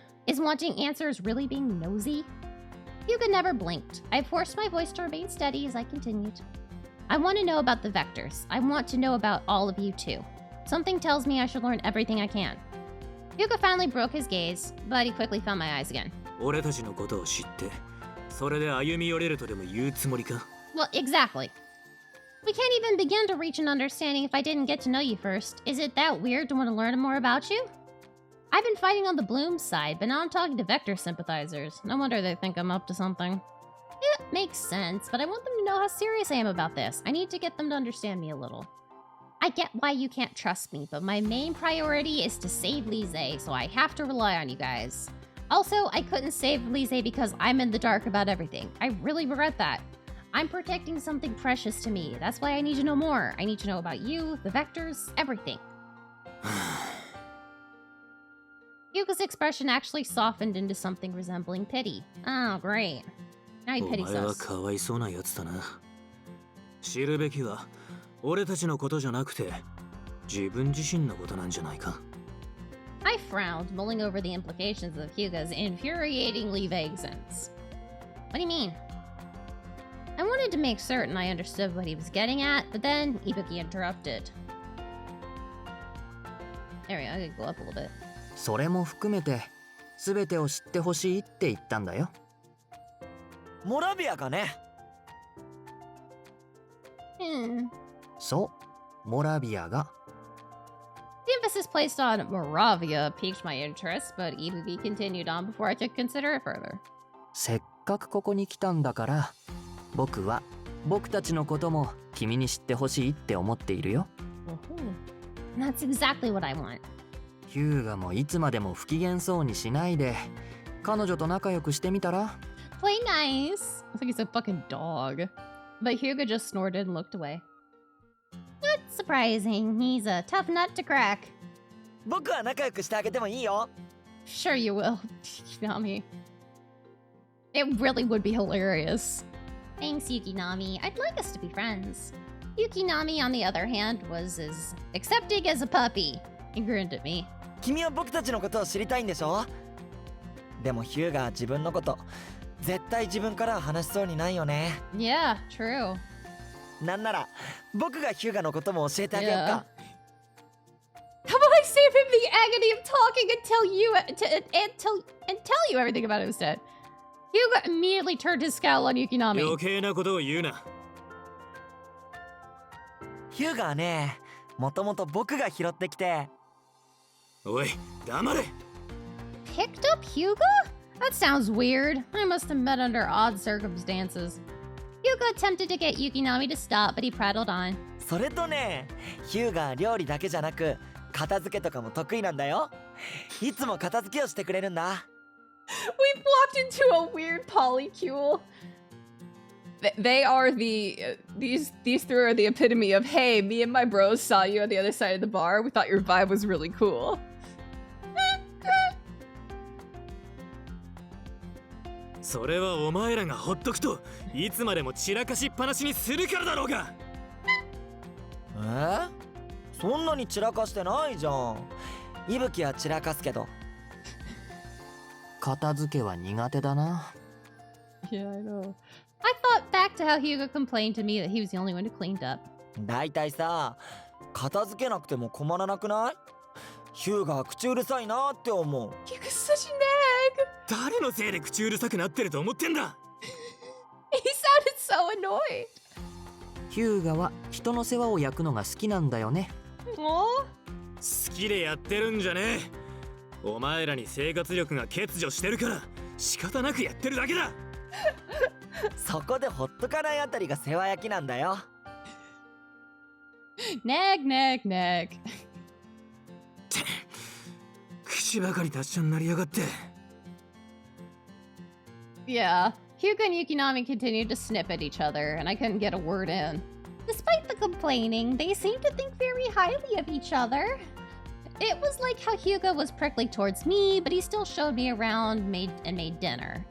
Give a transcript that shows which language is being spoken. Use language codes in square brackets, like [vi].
[en] Is wanting answers really being nosy? Hyuga never blinked. I forced my voice to remain steady as I continued. I want to know about the vectors. I want to know about all of you too. Something tells me I should learn everything I can. Hyuga finally broke his gaze, but he quickly found my eyes again. [ja] 俺たちのことを知って、それで歩み寄れるとでも言うつもりか? [en] Well, exactly. We can't even begin to reach an understanding if I didn't get to know you first. Is it that weird to want to learn more about you? I've been fighting on the Bloom side, but now I'm talking to Vector sympathizers. No wonder they think I'm up to something. It makes sense, but I want them to know how serious I am about this. I need to get them to understand me a little. I get why you can't trust me, but my main priority is to save Lise, so I have to rely on you guys. Also, I couldn't save Lise because I'm in the dark about everything. I really regret that. I'm protecting something precious to me. That's why I need to know more. I need to know about you, the vectors, everything. Hyuga's expression actually softened into something resembling pity. Oh, great. Now he [ja] お [en] pities [ja] 前は [en] us. [ja] かわいそうなやつだな。知るべきは俺たちのことじゃなくて自分自身のことなんじゃないか。 [en] I frowned, mulling over the implications of Hyuga's infuriatingly vague sentence. What do you mean? I wanted to make certain I understood what he was getting at, but then Ibuki interrupted. There we go, I could go up a little bit. [ja] それも含めて全てを知ってほしいって言ったんだよ。モラビアがね。そう、モラビアが。 [en] The emphasis placed on Moravia piqued my interest, but Ibuki continued on before I could consider it further. [ja] せっかくここに来たんだから、僕は僕たちのことも君に知ってほしいって思っているよ。 [en] That's exactly what I want. [ja] ヒューガもいつまでも不機嫌そうにしないで、彼女と仲良くしてみたら？ [en] Play nice. I think he's a fucking dog. But Hyuga just snorted and looked away. Not surprising. He's a tough nut to crack. [ja] 僕は仲良くしてあげてもいいよ。 [en] Sure you will. Yukinami. It really would be hilarious. Thanks, Yukinami. I'd like us to be friends. Yukinami, on the other hand, was as accepting as a puppy. He grinned at me. [ja] 君は僕たちのことを知りたいんでしょ？でもヒューガは自分のこと絶対自分からは話しそうにないよね。 [en] Yeah, true. [ja] なんなら僕がヒューガのことも教えてあげようか。 [en] How about I save him the agony of talking and tell you everything about it instead? Hyuga immediately turned his scowl on Yukinami. [ja] 余計なことを言うな。ヒューガはね、もともと僕が拾ってきて。おい、黙れ。 [en] Picked up Hyuga? That sounds weird. I must have met under odd circumstances. Hyuga attempted to get Yukinami to stop, but he prattled on. [ja] それとね、ヒューガは料理だけじゃなく片付けとかも得意なんだよ。いつも片付けをしてくれるんだ。 [en] We've walked into a weird polycule. They are these three are the epitome of, hey, me and my bros saw you on the other side of the bar. We thought your vibe was really cool. [ja] それはお前らがほっとくといつまでも散らかしっぱなしにするからだろうが。そんなに散らかしてないじゃん。いぶきは散らかすけど。片付けは苦手だな。 [en] Yeah, I know. I thought back to how Hyuga complained to me that he was the only one who cleaned up. [ja] だいたいさ、片付けなくても困らなくない？ヒューガは口うるさいなって思う。 [en] Hyuga's such a nag. [ja] 誰のせいで口うるさくなってると思ってんだ。 [en] He sounded so annoyed. [ja] ヒューガは人の世話を焼くのが好きなんだよね。 [en] Aww. [ja] 好きでやってるんじゃねえ。お前らに生活力が欠如してるから仕方なくやってるだけだ。そこでほっとかないあたりが世話焼きなんだよ。 [en] Nag, nag, nag. [ja] 口ばかり達者になりやがって。 [en] Yeah, Hyuga and Yukinami continued to snip at each other, and I couldn't get a word in. Despite the complaining, they seemed to think very highly of each other. It was like how Hyuga was prickly towards me, but he still showed me around, made dinner.